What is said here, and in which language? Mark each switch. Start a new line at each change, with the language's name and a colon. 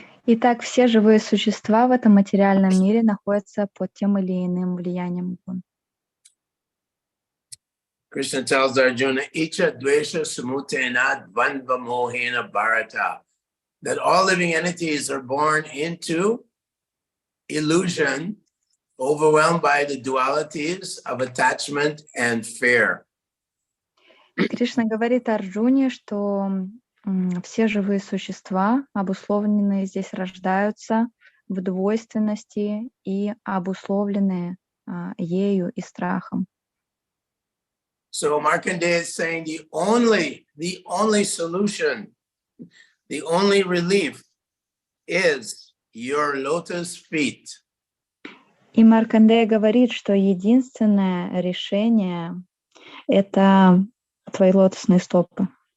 Russian: Итак, все живые существа в этом материальном мире находятся под тем или иным влиянием гун.
English: Krishna tells Arjuna,
Sanskrit: Icha dvesha samutena dvandva mohena bharata,
English: that all living entities are born into illusion, overwhelmed by the dualities of attachment and fear.
Russian: Кришна говорит Арджуне, что все живые существа, обусловленные здесь, рождаются в двойственности и обусловлены ею и страхом.
English: So Markandeya is saying the only solution, the only relief is your lotus feet.
Russian: И Маркандея говорит, что единственное решение — это твои лотосные стопы.